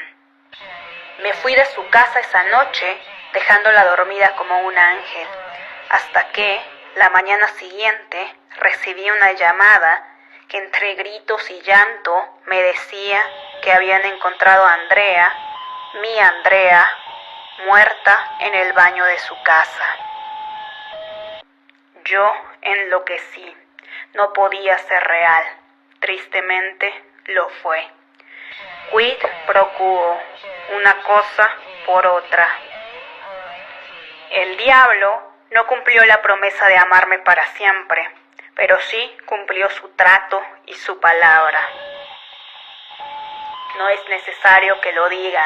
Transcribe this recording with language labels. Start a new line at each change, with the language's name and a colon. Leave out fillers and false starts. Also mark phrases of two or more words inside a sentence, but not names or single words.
Spanish: Me fui de su casa esa noche, dejándola dormida como un ángel, hasta que, la mañana siguiente, recibí una llamada que entre gritos y llanto me decía que habían encontrado a Andrea, mi Andrea, muerta en el baño de su casa. Yo enloquecí. No podía ser real. Tristemente lo fue.
Latin: Quid pro quo,
Spanish: una cosa por otra. El diablo no cumplió la promesa de amarme para siempre, pero sí cumplió su trato y su palabra. No es necesario que lo digan.